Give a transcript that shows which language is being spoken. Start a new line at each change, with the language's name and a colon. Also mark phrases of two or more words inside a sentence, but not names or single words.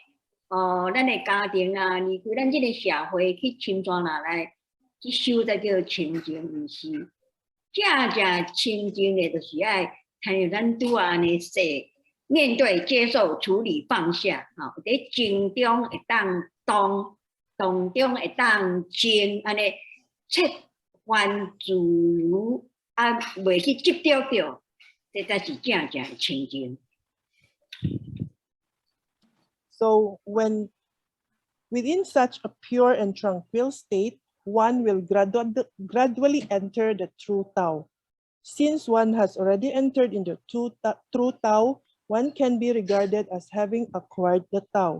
Min Nan Chinese: 咱的家庭啊，离开咱这个社会去深山哪来去修，才叫清净，毋是正清净的，就是爱参与咱拄啊安尼说，面对、接受、处理、放下，吼，伫静中会当动，动中会当静，安尼切换自如，袂去执着着，这才是正的清净。
English: So when within such a pure and tranquil state, one will gradually enter the true Tao. Since one has already entered into true Tao, one can be regarded as having acquired the Tao.